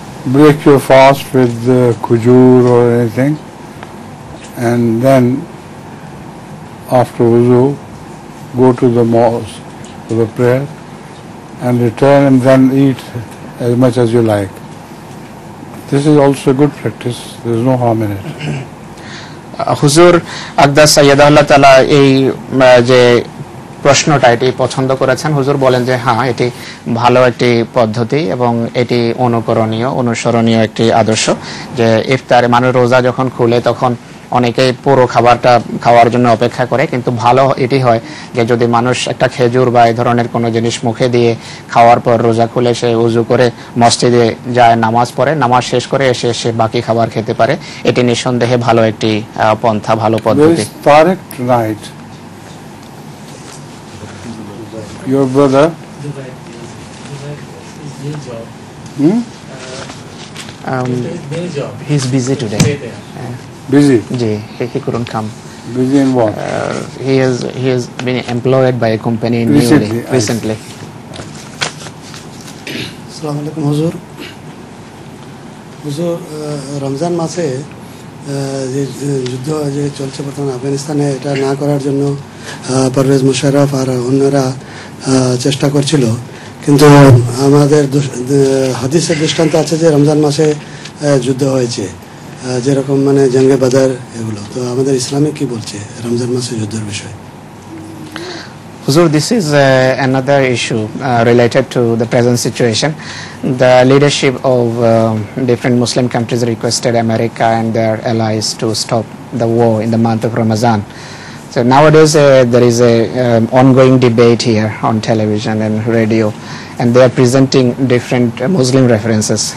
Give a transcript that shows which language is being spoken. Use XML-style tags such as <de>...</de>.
<en>Break your fast with khujur or anything, and then after wuzu go to the mosque for the prayer and return and then eat as much as you like. This is also a good practice. There is no harm in it.</en> <bn>হুজুর আকদাস সাইয়্যিদাল্লাহ তাআলা এই যে প্রশ্নটা এটি পছন্দ করেছেন। হুজুর বলেন যে হ্যাঁ, এটি ভালো একটি পদ্ধতি এবং এটি অনুকরণীয়, অনুসরণীয় একটি আদর্শ। যে ইফতারে মানুষ রোজা যখন খুলে তখন অনেকেই পুরো খাবারটা খাওয়ার জন্য অপেক্ষা করে, কিন্তু ভালো এটি হয় যে যদি মানুষ একটা খেজুর বা এই ধরনের কোনো জিনিস মুখে দিয়ে খাওয়ার পর রোজা খুলে সে উজু করে মসজিদে যায়, নামাজ পড়ে, নামাজ শেষ করে এসে সে বাকি খাবার খেতে পারে। এটি নিঃসন্দেহে ভালো একটি পন্থা, ভালো পদ্ধতি।</bn> <en>Tariq tonight, your brother, he's busy today. busy. He couldn't come. Busy in what? He has been employed by a company recently.</en> <bn>আসসালামু আলাইকুম হুজুর। হুজুর, রমজান মাসে যে যুদ্ধ যে চলছে বর্তমানে আফগানিস্তানে, এটা না করার জন্য পারভেজ মুশাররফ আর অন্যরা চেষ্টা করছিল, কিন্তু আমাদের হাদিসের দৃষ্টান্ত আছে যে রমজান মাসে যুদ্ধ হয়েছে, যেরকম মানে জঙ্গে বাদার এগুলো। তো আমাদের ইসলামে কি বলছে রমজান মাসে যুদ্ধের বিষয়ে?</bn> <en>Huzur, this is another issue related to the present situation. The leadership of different Muslim countries requested America and their allies to stop the war in the month of Ramadan. So nowadays there is a ongoing debate here on television and radio, and they are presenting different Muslim references.</en>